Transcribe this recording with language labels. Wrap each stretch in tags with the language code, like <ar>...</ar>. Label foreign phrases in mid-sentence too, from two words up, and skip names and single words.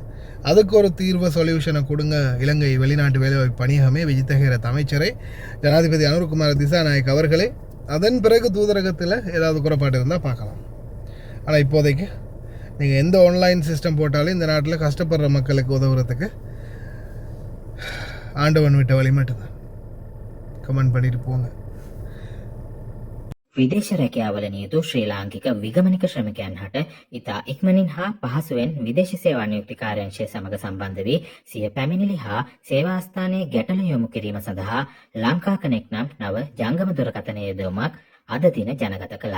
<ta>அதுக்கு ஒரு தீர்வு சொல்யூஷனை கொடுங்க இலங்கை வெளிநாட்டு வேலைவாய்ப்பு பணியகமே, விஜித ஹேரத் அமைச்சரை, ஜனாதிபதி அனுர்குமார் திசாநாயக் அவர்களே. அதன் பிறகு தூதரகத்தில் ஏதாவது குறைபாடு இருந்தால் பார்க்கலாம். ஆனால் இப்போதைக்கு நீங்கள் எந்த ஆன்லைன் சிஸ்டம் போட்டாலும் இந்த நாட்டில் கஷ்டப்படுற மக்களுக்கு உதவுறதுக்கு ஆண்டவன் விட்ட வழி மட்டும்தான். கமெண்ட் பண்ணிட்டு போங்க.</ta> <si>විදේශ රැකියාවල නියුතු ශ්‍රී ලාංකික විගමනික ශ්‍රමිකයන් හට ඉතා ඉක්මනින් හා පහසුවෙන් විදේශ සේවා නියුක්ති කාර්යාංශය සමග සම්බන්ධ වී සිය පැමිණිලි හා සේවාස්ථානයේ ගැටලු යොමු කිරීම සඳහා ලංකා කනෙක්ට් නම් නව ජංගම දුරකථන යෙදවීමක් අද දින ජනගත කළා.</si>